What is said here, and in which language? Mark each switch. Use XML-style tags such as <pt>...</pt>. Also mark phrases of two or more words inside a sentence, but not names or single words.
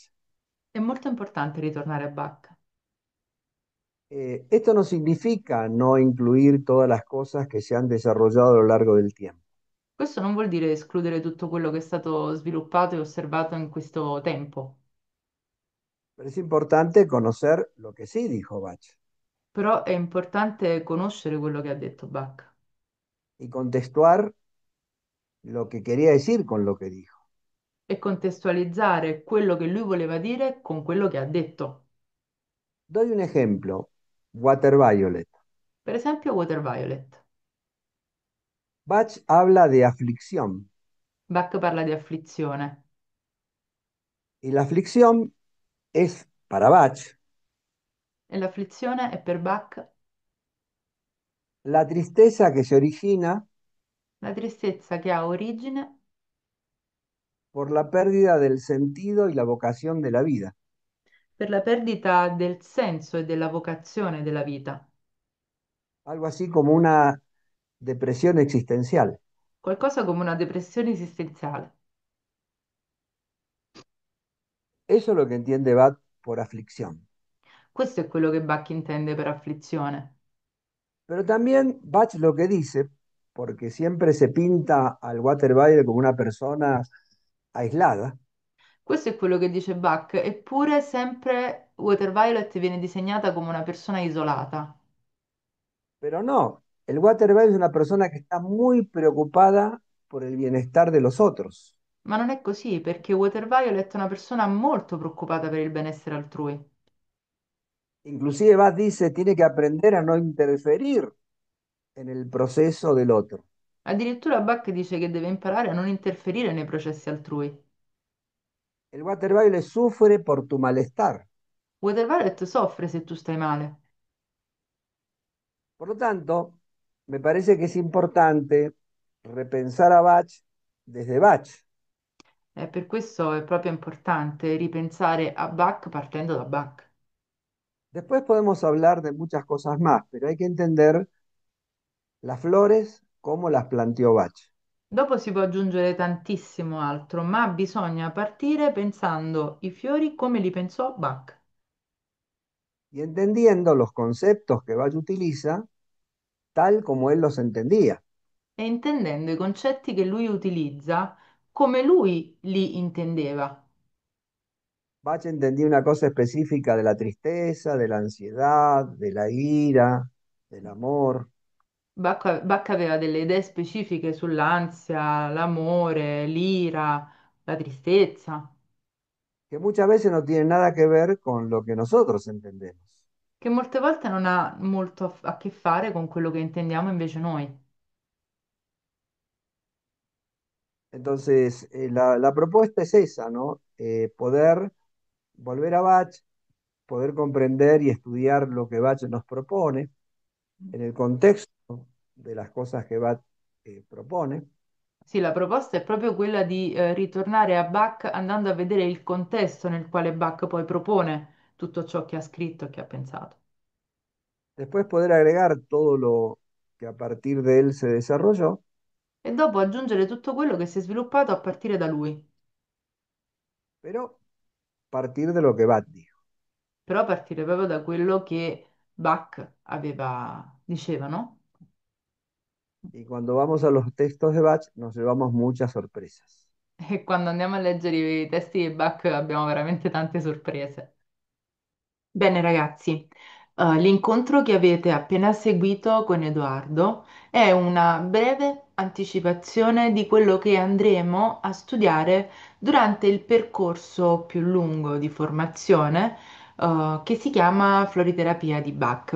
<it>È molto importante ritornare a Bach.</it> <es>Esto no significa no incluir todas las cosas que se han desarrollado a lo largo del tiempo,</es> <it>Questo non vuol dire escludere tutto quello che è stato sviluppato e osservato in questo tempo,</it> <es>pero es importante conocer lo que sí dijo Bach</es> <it>però è importante conoscere quello che ha detto Bach</it> <es>y contextuar lo que quería decir con lo que dijo.</es> <it>e contestualizzare quello che lui voleva dire con quello che ha detto.</it> <es>Doy un ejemplo, Water Violet.</es> <it>Per esempio, Water Violet.</it> <es>Bach habla de aflicción</es> <it>Bach parla di afflizione</it> <es>y la aflicción es para Bach</es> <it>e l'afflizione è per Bach</it> <es>la tristeza que se origina</es> <it>la tristezza che ha origine</it> <es>por la pérdida del sentido y la vocación de la vida,</es> <it>per la perdita del senso e della vocazione della vita,</it> <es>algo así como una depresión existencial.</es> <it>qualcosa come una depressione esistenziale.</it> <es>Eso es lo que entiende Bach por aflicción.</es> <it>Questo è quello che Bach intende per afflizione.</it> <es>Pero también Bach lo que dice, porque siempre se pinta al Water Violet como una persona aislada,</es> <it>Questo è quello che dice Bach, eppure sempre Water Violet viene disegnata come una persona isolata.</it> <es>pero no, el Water Violet es una persona que está muy preocupada por el bienestar de los otros.</es> <it>Ma non è così, perché Water Violet è una persona molto preoccupata per il benessere altrui.</it> <es>Inclusive Bach dice, tiene que aprender a no interferir en el proceso del otro.</es> <it>Addirittura Bach dice che deve imparare a non interferire nei processi altrui.</it> <es>El Water Violet sufre por tu malestar.</es> <it>Water Violet soffre se tu stai male.</it> <es>Por lo tanto, me parece que es importante repensar a Bach desde Bach.</es> <it>E per questo è proprio importante ripensare a Bach partendo da Bach.</it> <es>Después podemos hablar de muchas cosas más, pero hay que entender las flores como las planteó Bach.</es> <it>Dopo si può aggiungere tantissimo altro, ma bisogna partire pensando i fiori come li pensò Bach</it> <es>Y entendiendo los conceptos que Bach utiliza tal como él los entendía.</es> <it>e intendendo i concetti che lui utilizza come lui li intendeva.</it> <es>Bach entendía una cosa específica de la tristeza, de la ansiedad, de la ira, del amor,</es> <it>Bach aveva delle idee specifiche sull'ansia, l'amore, l'ira, la tristezza,</it> <es>que muchas veces no tienen nada que ver con lo que nosotros entendemos.</es> <it>che molte volte non ha molto a che fare con quello che intendiamo invece noi.</it> <es>Entonces, la propuesta es esa, ¿no? Poder volver a Bach, poder comprender y estudiar lo que Bach nos propone en el contexto de las cosas que Bach propone.</es> <it>Sì, la proposta è proprio quella di ritornare a Bach andando a vedere il contesto nel quale Bach poi propone tutto ciò che ha scritto e che ha pensato.</it> <es>Después poder agregar todo lo que a partir de él se desarrolló,</es> <it>E dopo aggiungere tutto quello che si è sviluppato a partire da lui,</it> <es>pero partir de lo que Bach dijo.</es> <it>però a partire proprio da quello che Bach diceva,</it> <es>no? Y cuando vamos a los textos de Bach nos llevamos muchas sorpresas.</es> <it>E quando andiamo a leggere i testi di Bach abbiamo veramente tante sorprese. Bene ragazzi, l'incontro che avete appena seguito con Edoardo è una breve anticipazione di quello che andremo a studiare durante il percorso più lungo di formazione, che si chiama Floriterapia di Bach.</it>